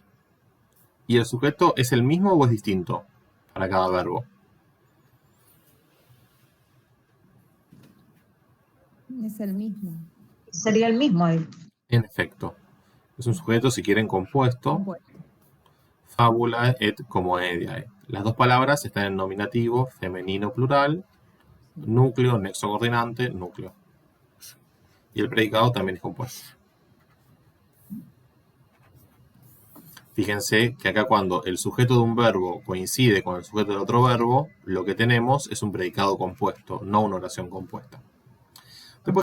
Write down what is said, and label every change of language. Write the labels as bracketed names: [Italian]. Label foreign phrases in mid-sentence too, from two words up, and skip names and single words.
[Spanish] ¿Y el sujeto es el mismo o es distinto para cada verbo? es el mismo. Sería el mismo ahí. En efecto. Es un sujeto, si quieren, compuesto. Compuesto. [Latin] Fabula et comediae. [Spanish] Las dos palabras están en nominativo, femenino plural, núcleo, nexo coordinante, núcleo. Y el predicado también es compuesto. Fíjense que acá cuando el sujeto de un verbo coincide con el sujeto del otro verbo, lo que tenemos es un predicado compuesto, no una oración compuesta.